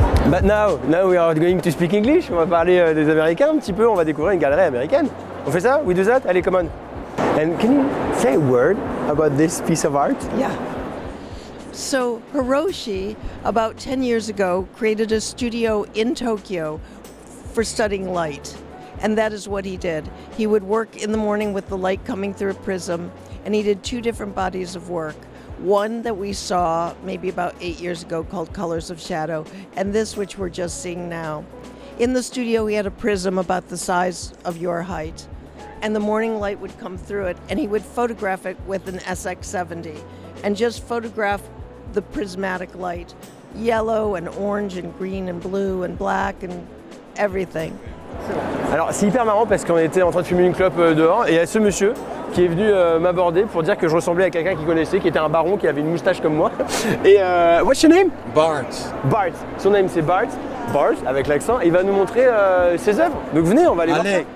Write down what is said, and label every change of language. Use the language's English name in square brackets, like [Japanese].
[English] But now we are going to speak English. [French] On va parler des Américains un petit peu, on va découvrir une galerie américaine. On fait ça? [English] We do that? [French] Allez, [English] come on. And can you say a word about this piece of art? Yeah. So Hiroshi, about 10 years ago, created a studio in Tokyo for studying light. And that is what he did. He would work in the morning with the light coming through a prism, and he did two different bodies of work. One that we saw maybe about 8 years ago called Colors of Shadow, and this which we're just seeing now. In the studio he had a prism about the size of your height, and the morning light would come through it, and he would photograph it with an SX70, and just photograph the prismatic light, yellow and orange and green and blue and black and everything. [French] Alors c'est hyper marrant parce qu'on était en train de fumer une clope dehors et il y a ce monsieur qui est venu m'aborder pour dire que je ressemblais à quelqu'un qu'il connaissait, qui était un baron, qui avait une moustache comme moi. Et [English] what's your name? Bart. [French] Bart. Son nom c'est Bart. Bart avec l'accent. Il va nous montrer ses œuvres. Donc venez, on va aller voir ça.